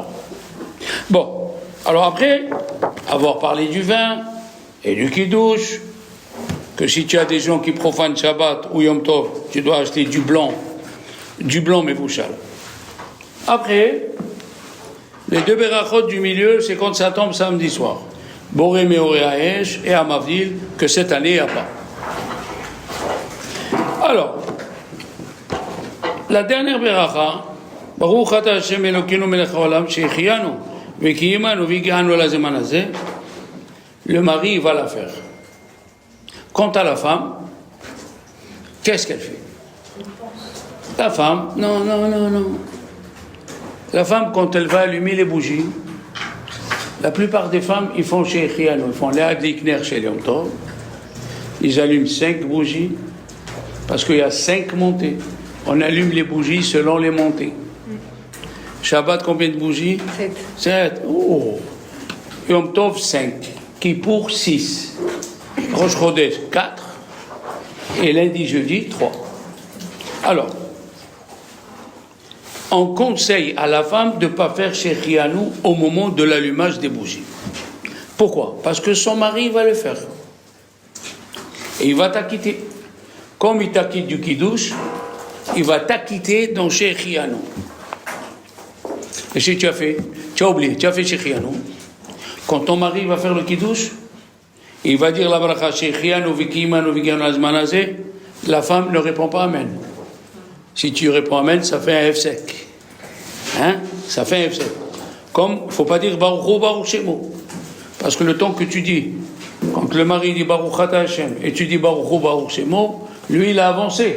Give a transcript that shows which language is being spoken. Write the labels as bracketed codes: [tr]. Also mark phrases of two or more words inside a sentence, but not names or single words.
[fr] Bon, alors après avoir parlé du vin et du kidouche, que si tu as des gens qui profanent Shabbat ou [he] יום טוב, [fr] tu dois acheter du blanc mevouchal. Après, les deux berachot du milieu, c'est quand ça tombe samedi soir. [he] בורא מאורי האש [fr] et Amavdil, que cette année, il n'y a pas. Alors, la dernière beracha, [he] ברוך אתה השם אלוקינו מלך העולם שהחיינו וקיימנו והגיענו לזמן הזה, [fr] le mari va la faire. Quant à la femme, qu'est-ce qu'elle fait? La femme, non. La femme, quand elle va allumer les bougies, la plupart des femmes, ils font chez Chiano, ils font les Adlikner chez [he] יום טוב, [fr] ils allument 5 bougies, parce qu'il y a 5 montées. On allume les bougies selon les montées. Shabbat, combien de bougies? 7. Oh. Yom Tov, 5. Kippour, 6. [he] ראש חודש, [fr] 4. Et lundi, jeudi, 3. Alors, on conseille à la femme de ne pas faire Shechianu au moment de l'allumage des bougies. Pourquoi? Parce que son mari va le faire. Et il va t'acquitter. Comme il t'acquitte du Kiddush, il va t'acquitter dans Shechianu. Et si tu as oublié, tu as fait Shechianu, quand ton mari va faire le Kiddush, il va dire la bracha [he] שהחיינו וקיימנו והגיענו לזמן הזה, [fr] la femme ne répond pas Amen. Si tu réponds Amen, ça fait un F sec. Ça fait un F sec. Comme, il ne faut pas dire [he] ברוך ברוך שמו. [fr] Parce que le temps que tu dis, quand le mari dit [he] ברוך אתה השם, [fr] et tu dis [he] ברוך ברוך שמו, [fr] lui il a avancé.